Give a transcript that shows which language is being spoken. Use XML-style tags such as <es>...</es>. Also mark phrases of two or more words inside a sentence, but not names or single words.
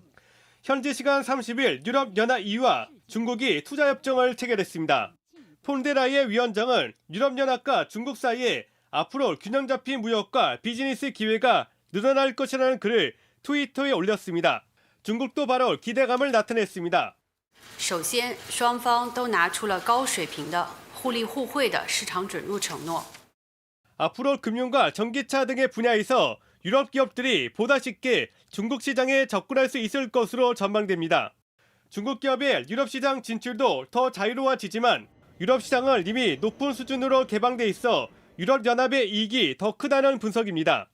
<ko>현지 시간 30일 유럽연합 EU와 중국이 투자협정을 체결했습니다. 폰데라이의 위원장은 유럽연합과 중국 사이에 앞으로 균형 잡힌 무역과 비즈니스 기회가 늘어날 것이라는 글을 트위터에 올렸습니다. 중국도 바로 기대감을 나타냈습니다.</ko> <zh>首先，双方都拿出了高水平的互利互惠的市场准入承诺。</zh> <ko>앞으로 금융과 전기차 등의 분야에서 유럽 기업들이 보다 쉽게 중국 시장에 접근할 수 있을 것으로 전망됩니다. 중국 기업의 유럽 시장 진출도 더 자유로워지지만 유럽 시장은 이미 높은 수준으로 개방돼 있어 유럽 연합의 이익이 더 크다는 분석입니다.</ko>